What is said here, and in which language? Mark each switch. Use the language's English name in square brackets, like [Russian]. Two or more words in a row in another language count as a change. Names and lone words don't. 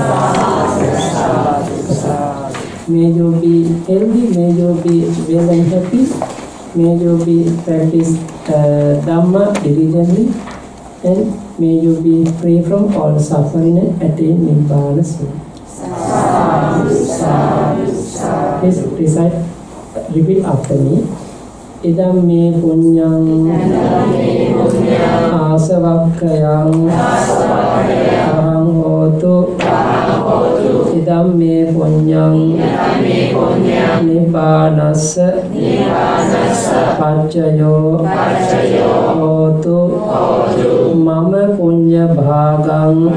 [English] May you be healthy, may you be well and happy, may you be practice Dhamma diligently, and may you be free from all suffering and attain Nibbana soon. Please recite, repeat after me. [Pali] Idam me punyang asavakkayang ahang hotu idam me punyang nibbanassa paccayo hotu mama punya bhagang